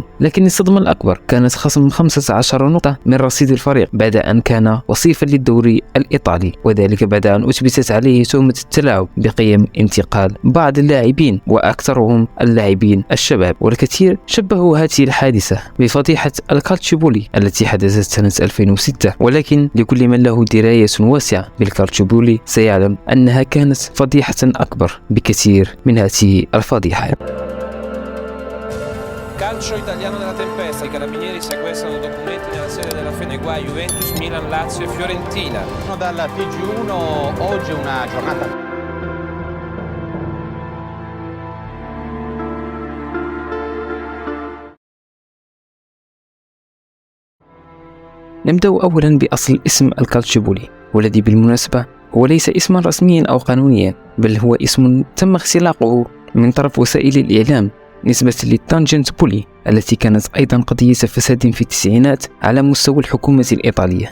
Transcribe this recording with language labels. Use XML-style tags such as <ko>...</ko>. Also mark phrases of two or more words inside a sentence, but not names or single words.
<ar>لكن الصدمة الأكبر كانت خصم 15 نقطة من رصيد الفريق بعد أن كان وصيفا للدوري الإيطالي، وذلك بعد أن أثبتت عليه تهمة التلاعب بقيم انتقال بعض اللاعبين وأكثرهم اللاعبين الشباب. والكثير شبهوا هذه الحادثة بفضيحة الكالتشيبولي التي حدثت سنة 2006، ولكن لكل من له دراية واسعة بالكالتشيبولي سيعلم أنها كانت فضيحة أكبر بكثير من هذه الفضيحة.</ar> <it>Calcio italiano della tempesta, i carabinieri sequestrano documenti nella sede della Feneguai, Juventus, Milan, Lazio e Fiorentina. Dalla TG1 oggi una giornata.</it> <ar>نبدأ أولا بأصل اسم الكالتشيبولي، والذي بالمناسبة هو ليس اسما رسميا أو قانونيا، بل هو اسم تم اختلاقه من طرف وسائل الإعلام نسبة للتانجنت بولي التي كانت أيضا قضية فساد في التسعينات على مستوى الحكومة الإيطالية.</ar>